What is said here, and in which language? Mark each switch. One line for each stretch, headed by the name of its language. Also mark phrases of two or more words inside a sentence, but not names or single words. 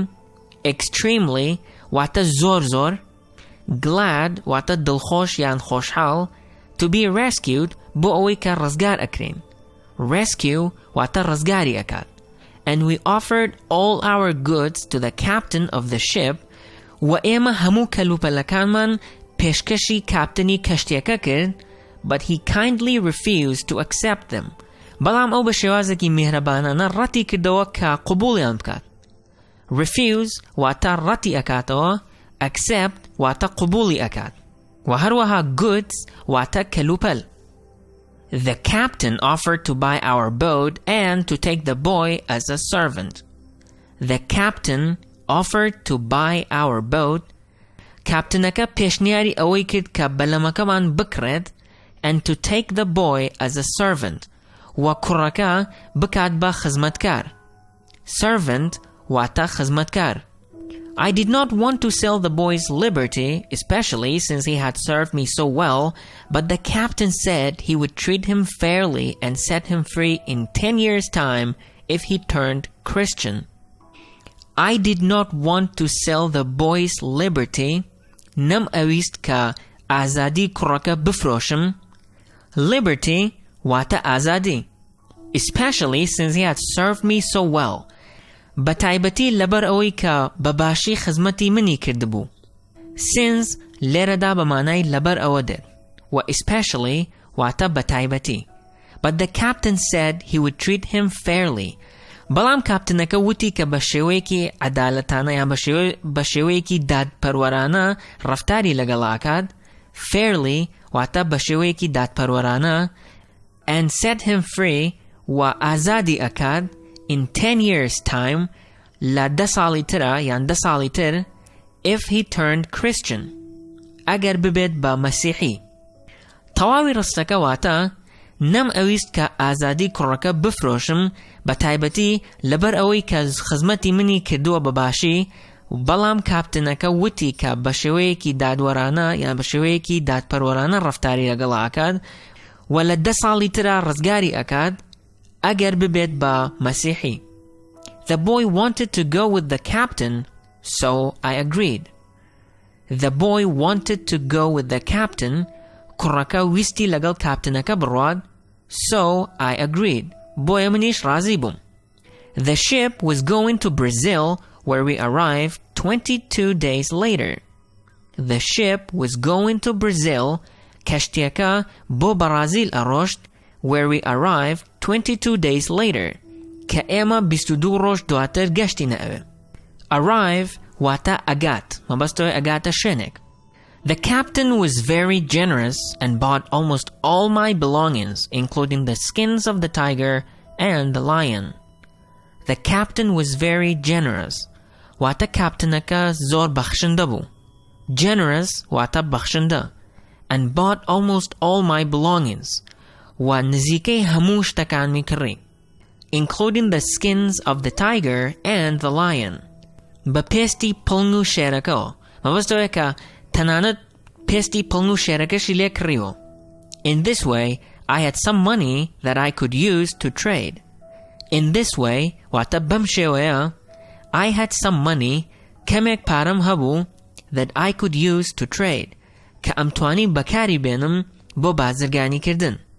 Central Kurdish: Extremely واتە زۆر glad واتە دڵخۆش یان خۆشحاڵ.
English: To be rescued
Central Kurdish: بۆ ئەوەی کە ڕزگار ئەکرین. Rescue واتە ڕزگاری ئەکات.
English: And we offered all our goods to the captain of the ship.
Central Kurdish: و ئێمە هەموو کەلوپەلەکانمان پێشکەشی کاپتنی کەشتیەکە کرد.
English: But he kindly refused to accept them.
Central Kurdish: بەڵام ئەو بە شێوازێکی میهرەبانانە ڕەتی کردەوە کە قبوڵیان بکات. Refuse واتە ڕەتی ئەکاتەوە. Accept واتە قبوڵی ئەکات. و هەروەها goods واتە کەلوپەل.
English: The captain offered to buy our boat and to take the boy as a servant. The captain offered to buy our boat.
Central Kurdish: کاپتنەکە پێشنیاری ئەوەی کرد کە بەلەمەکەمان بکڕێت
English: and to take the boy as a servant.
Central Kurdish: و کوڕەکە بکات بە خزمەتکار. Servant واتە خزمەتکار.
English: I did not want to sell the boy's liberty, especially since he had served me so well, but the captain said he would treat him fairly and set him free in 10 years' time if he turned Christian. I did not want to sell the boy's liberty.
Central Kurdish: نەم ئەویست کە ئازادی کوڕەکە بفرۆشم. Liberty واتە ئازادی.
English: Especially since he had served me so well.
Central Kurdish: بەتایبەتی لەبەر ئەوەی کە بەباشی خزمەتی منی کردبوو. Since لێرەدا بە مانای لەبەر ئەوە دێت. و especially واتە بەتایبەتی.
English: But the captain said he would treat him fairly.
Central Kurdish: بەڵام کاپتنەکە وتی کە بە شێوەیەکی عەدالەتانە یان بە شێوەیەکی دادپەروەرانە ڕەفتاری لەگەڵاکات. Fairly واتە بە شێوەیەکی دادپەروەرانە.
English: And set him free
Central Kurdish: و ئازادی ئەکات
English: in 10 years' time
Central Kurdish: لە 10 ساڵی ترە یان 10 ساڵی تر
English: if he turned Christian.
Central Kurdish: ئەگەر ببێت بە مەسیحی. تەواوی ڕستەکە واتە نەم ئەویست کە ئازادی کوڕەکە بفرۆشم بە تایبەتی لەبەر ئەوەی کە خزمەتی منی کردووە بەباشی، بەڵام کاپتنەکە وتی کە بە شێوەیەکی دادوەرانە یان بە شێوەیەکی دادپەروەرانە ڕەفتاری لەگەڵ ئاکات و لە 10 ساڵی ترە ڕزگاری ئەکات ئەگەر ببێت بە مەسیحی.
English: The boy wanted to go with the captain, so I agreed. The boy wanted to go with the captain.
Central Kurdish: کوڕەکە ویستی لەگەڵ کاپتنەکە بڕوات.
English: So I agreed.
Central Kurdish: بۆیە منیش ڕازی بووم.
English: The ship was going to Brazil, where we arrived 22 days later. The ship was going to Brazil.
Central Kurdish: کەشتیەکە بۆ بەرازیل ئەڕۆشت.
English: Where we arrived 22 days later.
Central Kurdish: کە ئێمە 22 ڕۆژ دواتر گەشتینە ئەوێ. Arrive واتە ئەگات. مەبەستەوەی ئەگاتە شوێنێک.
English: The captain was very generous and bought almost all my belongings, including the skins of the tiger and the lion. The captain was very generous.
Central Kurdish: واتە کاپتنەکە زۆر بەخشندە بوو. Generous واتە بەخشندە.
English: And bought almost all my belongings.
Central Kurdish: و نزیکەی هەموو شتەکانمی کڕی.
English: Including the skins of the tiger and the lion.
Central Kurdish: بە پێستی پڵنگ و شێرەکەوە. مەبەستەوەیە کە تەنانەت پێستی پڵنگ و شێرەکەشی لێ کڕیوە.
English: In this way, I had some money that I could use to trade. In this way,
Central Kurdish: واتە بەم شێوەیە,
English: I had some money,
Central Kurdish: کەمێک پارەم هەبوو,
English: that I could use to trade,
Central Kurdish: کە ئەمتوانی بەکاری بێنم بۆ بازرگانی کردن.